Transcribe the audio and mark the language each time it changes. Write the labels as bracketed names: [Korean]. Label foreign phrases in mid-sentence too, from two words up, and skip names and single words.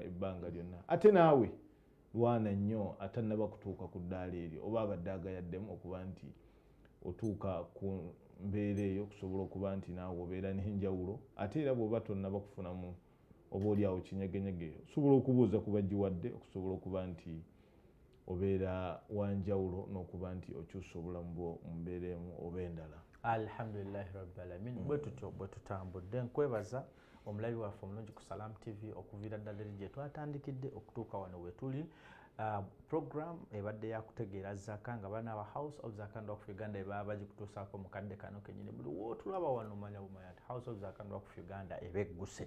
[Ganda] ebbanga lyonna ate naawe lwana nnyo atannaba kutuuka ku ddaala eryo oba abadde agayaddemu okuba nti otuuka ku mbeera eyo okusobola okuba nti naawe obeera n'enjawulo ate era bw'oba tonnaba kufunamu oba oli awo kinyegenyege osobola okubuuza ku bagiwadde okusobola okuba nti obeera wanjawulo n'okuba nti okyusa obulamu bwo mu mbeera emu oba endala. [Arabic] Alhamdulillahi rabbil alamin. [Ganda] Bwe tutyo bwe tutambudde nkwebaza omulabi waffe omulungi ku Salam TV okuviira ddala eri gye twatandikidde okutuuka wano we tuli. Program ebadde yakutegeera zaka nga bana aba House of Zakah and Waqf Uganda ebaba bagikutuusaako mu kadde kano kenyini buli wootulaba wano omanya bumanya nti House of Zakah and Waqf Uganda ebegguse.